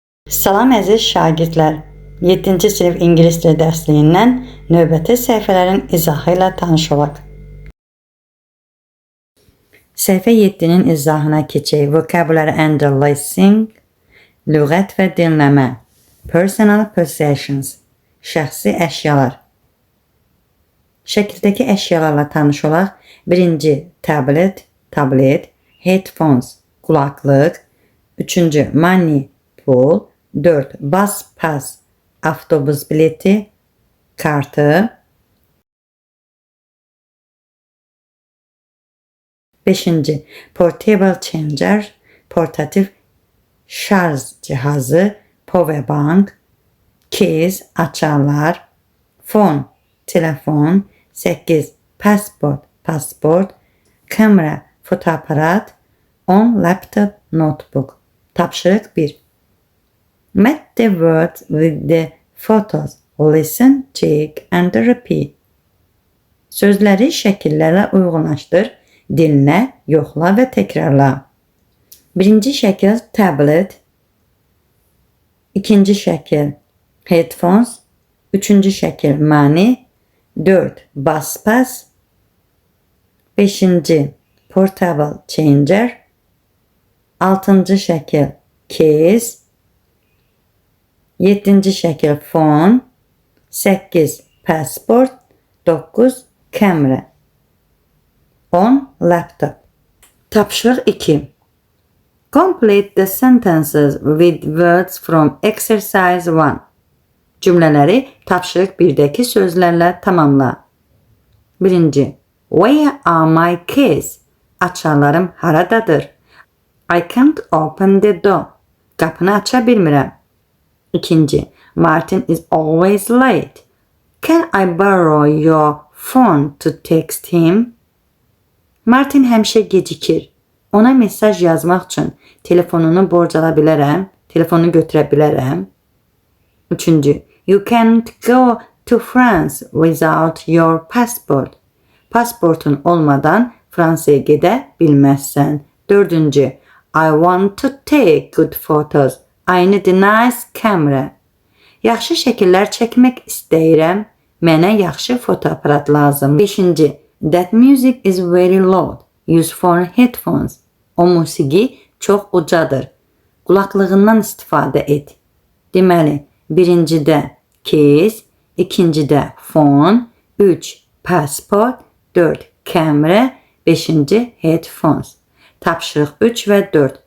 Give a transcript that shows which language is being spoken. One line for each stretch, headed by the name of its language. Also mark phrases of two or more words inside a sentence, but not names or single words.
Azerbaijani: Salam əziz şagirdlər. 7-ci sinif ingilis dili dərsliyindən növbəti səhifələrin izahı ilə tanış olaq. Səhifə 7-nin izahına keçək.
English: Vocabulary and listening,
Azerbaijani: lüğət və dinləmə,
English: personal possessions,
Azerbaijani: şəxsi əşyalar. Şəkildəki əşyalarla tanış olaq. Birinci,
English: tablet, headphones,
Azerbaijani: qulaqlıq. Üçüncü, money, pul. 4.
English: Bus pass,
Azerbaijani: avtobus bileti, kartı. 5.
English: Portable charger,
Azerbaijani: portatif şarj cihazı,
English: power bank.
Azerbaijani: Keys, açarlar. Phone, telefon. 8. Passport, pasport. Kamera, fotoaparat. 10.
English: Laptop, notebook.
Azerbaijani: Tapşırıq 1.
English: Match the words with the photos. Listen, check and repeat.
Azerbaijani: Sözləri şəkillərlə uyğunlaşdır. Dinlə, yoxla və təkrarla. Birinci şəkil tablet. İkinci şəkil headphones. Üçüncü şəkil money. 4.
English: Bus pass. 5. Portable charger. 6.
Azerbaijani: şəkil case. 7. şəkil phone. 8. Passport. 9. Kamera. 10. Laptop. Tapşırıq 2.
English: Complete the sentences with words from exercise 1.
Azerbaijani: Cümlələri tapşırıq 1-dəki sözlərlə tamamla. 1.
English: Where are my keys?
Azerbaijani: Açarlarım haradadır?
English: I can't open the door.
Azerbaijani: Qapını aça bilmirəm. 2.
English: Martin is always late. Can I borrow your phone to text him?
Azerbaijani: Martin həmişə gecikir. Ona mesaj yazmaq üçün telefonunu borc ala bilərəm, telefonu götürə bilərəm. 3.
English: You can't go to France without your passport.
Azerbaijani: Pasportun olmadan Fransaya gedə bilməzsən. 4.
English: I want to take good photos. I need a nice camera.
Azerbaijani: Yaxşı şəkillər çəkmək istəyirəm. Mənə yaxşı fotoaparat lazım. 5.
English: That music is very loud. Use for headphones.
Azerbaijani: O musiqi çox ucadır. Qulaqlığından istifadə et. Deməli, birincidə case, ikincidə phone, 3. Passport, 4. Kamera, 5. Headphones. Tapşırıq 3 və 4.